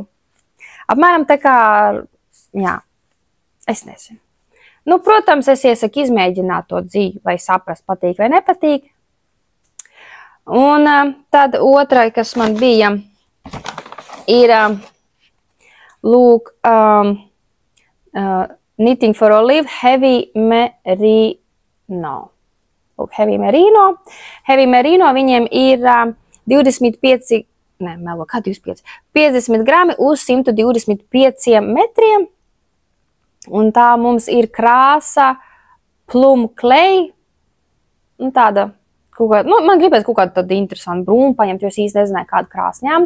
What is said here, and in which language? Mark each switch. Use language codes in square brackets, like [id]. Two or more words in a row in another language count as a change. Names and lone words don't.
[lv] Apmēram tā kā, jā, es nezinu. Nu, protams, es iesaku izmēģināt to dziju, lai saprast, patīk vai nepatīk. Un tad otrai, kas man bija, ir, lūk, Knitting for Olive Heavy Merino. Lūk, Heavy Merino. Heavy Merino viņiem ir 25, ne, melo, kā 25? 50 grami uz 125 metriem. Un tā mums ir krāsa Plum Clay. Un tāda, nu, man gribēs kaut kādu tādu interesantu brūnu paņemt, jo es īsti nezināju, kādu krāsu ņemt.